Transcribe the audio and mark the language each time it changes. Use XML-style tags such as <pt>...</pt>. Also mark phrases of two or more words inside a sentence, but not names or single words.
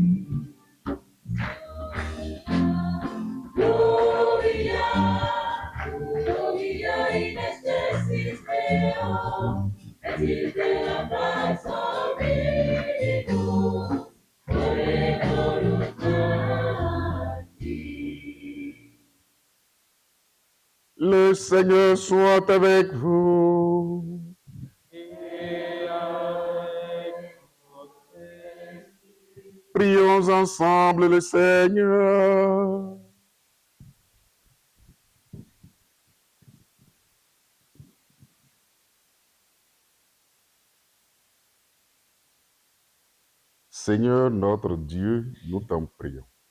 <la>Gloria, gloria in excelsis Deo, et in terra pax omnibus, et voluntatis.</la> <fr>Le Seigneur soit avec vous. Prions ensemble le Seigneur. Seigneur notre Dieu, nous t'en prions.</fr>